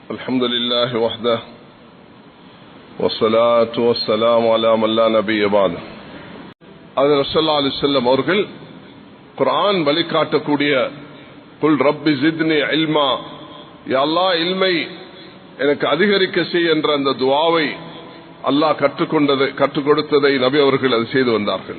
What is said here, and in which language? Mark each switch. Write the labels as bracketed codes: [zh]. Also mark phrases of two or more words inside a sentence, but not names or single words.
[ar] الحمد لله وحده والصلاة والسلام على من لا نبي بعده. [ta] அது [ar] صلى الله عليه وسلم [ta] அவர்கள் குர்ஆன் வழிகாட்டக்கூடிய [ar] قل رب زدني علما, يا الله [ta] இல்மை எனக்கு அதிகரிக்க செய் என்ற அந்த துஆவை அல்லாஹ் கற்றுக் கொடுத்ததை நபி அவர்கள் அது செய்து வந்தார்கள்.